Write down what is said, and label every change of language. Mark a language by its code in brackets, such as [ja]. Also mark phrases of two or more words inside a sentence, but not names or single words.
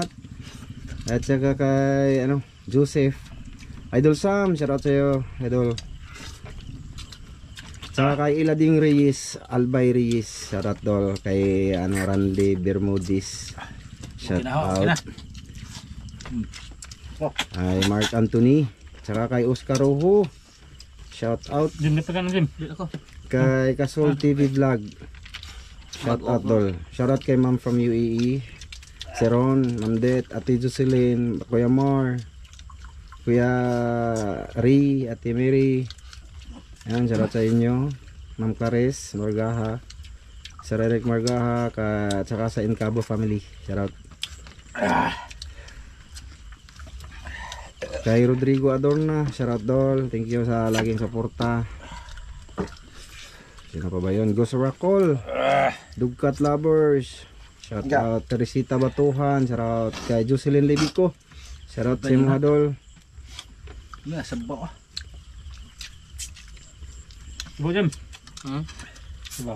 [tl] At saka kay Joseph, Idol Sam, shoutout sa iyo, idol. Saka kay Ilading Reyes, Albay Reyes, shoutout dol kay Randy Bermudez. Shout out. Ay Mark Anthony, saka kay Oscar Rojo. Shout out Dim na pagano dim. kay Kasol TV Vlog. Shout out dol. Shout out kay Ma'am from UAE. Si Ron, Ma'am Det, Ate Jocelyn, Kuya Mar, Kuya Ri, Ate Mary. Ayan, shout out sa inyo. Ma'am Clarice Margaha, Sir Eric Margaha, at saka sa Incabo family. Shout out. Kay Rodrigo Adorna, shout out dol. [en] Thank you [tl] sa laging suporta. Sino pa ba yun? Ghost Rakol. Dugkat Lovers. Shout out Teresita Batuhan. Shout out kay Jocelyn Lebico. Shout out sa mga idol. Nah, sabaw ah. [ceb] Subaw Jim. Subaw.